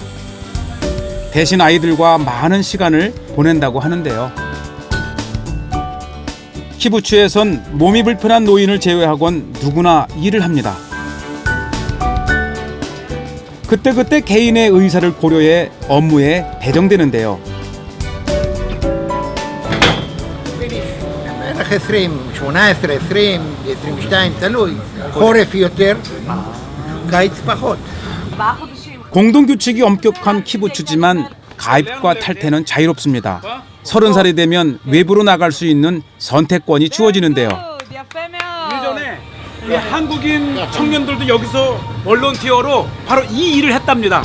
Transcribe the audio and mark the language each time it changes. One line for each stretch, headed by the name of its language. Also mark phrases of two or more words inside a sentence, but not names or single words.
Korean: 대신 아이들과 많은 시간을 보낸다고 하는데요. 키부츠에선 몸이 불편한 노인을 제외하곤 누구나 일을 합니다. 그때그때 개인의 의사를 고려해 업무에 배정되는데요.
Hebrew: בערך 20, 18, 20, 22, תלוי. חורף יותר, קיץ פחות.
Korean: 공동규칙이 엄격한 키부츠지만 가입과 탈퇴는 자유롭습니다. 30살이 되면 외부로 나갈 수 있는 선택권이 주어지는데요. 예전에 한국인 청년들도 여기서 볼런티어로 바로 이 일을 했답니다.